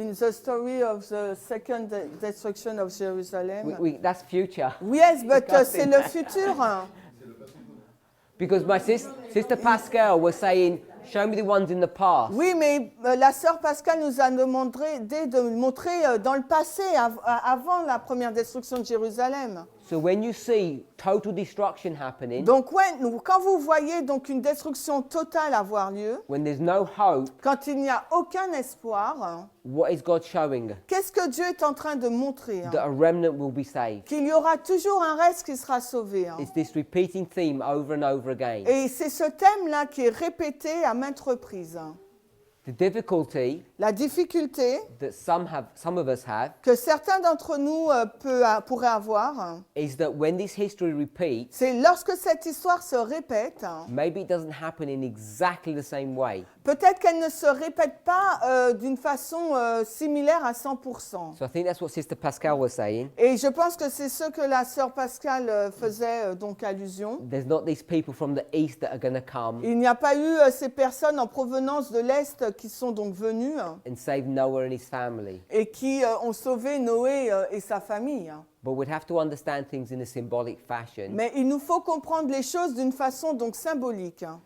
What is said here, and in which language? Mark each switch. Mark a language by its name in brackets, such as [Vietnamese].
[English] in the story of the second destruction of Jerusalem. that's future. Yes, but [French] c'est le futur. [English] Because my sister Pascal was saying, show me the ones in the past. [French] Oui, mais la sœur Pascal nous a demandé de montrer dans le passé, avant la première destruction de Jérusalem. [English] So when you see total destruction happening, [French] Donc, quand vous voyez donc une destruction totale avoir lieu, [English] when there's no hope, [French] quand il n'y a aucun espoir, [English] what is God showing? [French] qu'est-ce que Dieu est en train de montrer? [English] That a remnant will be saved. [French] Qu'il y aura toujours un reste qui sera sauvé. [English] It's this repeating theme over and over again. [French] Et c'est ce thème-là qui est répété à maintes reprises. [English] The difficulty [French] La difficulté [English] that some of us have, [French] que certains d'entre nous pourraient avoir, [English] is that when this history repeats, [French] c'est lorsque cette histoire se répète, [English] maybe it doesn't happen in exactly the same way. [French] peut-être qu'elle ne se répète pas d'une façon similaire à 100%. [English] So I think that's what Sister Pascal was saying. [French] Et je pense que c'est ce que la sœur Pascal faisait donc allusion. [English] There's not these people from the east that are going to come [French] Il n'y a pas eu ces personnes en provenance de l'Est qui sont donc venues [English] and save Noah and his family. [French] et qui ont sauvé Noé et sa famille. [English] But we'd have to understand things in a symbolic fashion [French] Mais il nous faut comprendre les choses d'une façon donc symbolique